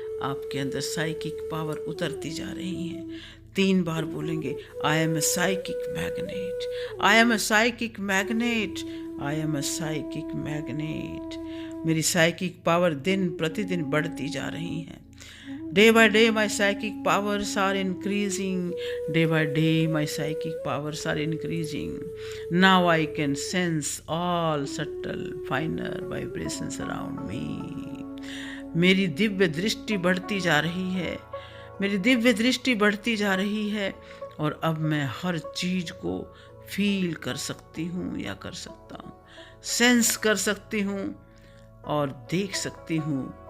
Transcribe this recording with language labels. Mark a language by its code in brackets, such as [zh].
[hi] आपके अंदर psychic power उतरती जा रही है। 3 बार बोलेंगे, [en] I am a psychic magnet, I am a psychic magnet, I am a psychic magnet. [hi] मेरी साइकिक पावर दिन प्रतिदिन बढ़ती जा रही है। [en] Day by day my psychic powers are increasing. Day by day my psychic powers are increasing. Now I can sense all subtle finer vibrations around me. [hi] मेरी दिव्य दृष्टि बढ़ती जा रही है, मेरी दिव्य दृष्टि बढ़ती जा रही है और अब मैं हर चीज को फील कर सकती हूँ या कर सकता हूँ, सेंस कर सकती हूँ और देख सकती हूँ।